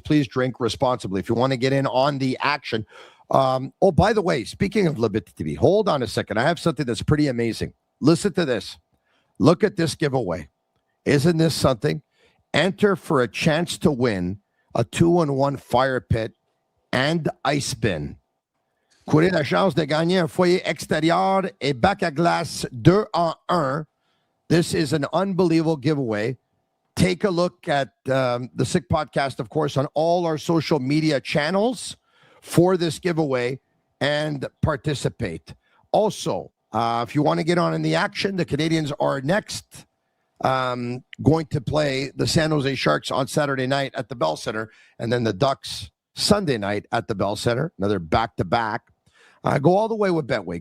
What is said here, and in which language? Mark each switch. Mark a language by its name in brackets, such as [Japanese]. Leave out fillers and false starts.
[English] Please drink responsibly. If you want to get in on the action. Oh, by the way, speaking of Bittt Tibi, hold on a second. I have something that's pretty amazing. Listen to this. Look at this giveaway. Isn't this something? Enter for a chance to win a 2-in-1 fire pit and ice bin. [French] Courez la chance de gagner un foyer extérieur et bac à glace 2 en 1. [English] This is an unbelievable giveaway. Take a look at the Sick Podcast, of course, on all our social media channels for this giveaway and participate. Also, if you want to get on in the action, the Canadians are next going to play the San Jose Sharks on Saturday night at the Bell Center, and then the Ducks Sunday night at the Bell Center, another back-to-back. Go all the way with Betway.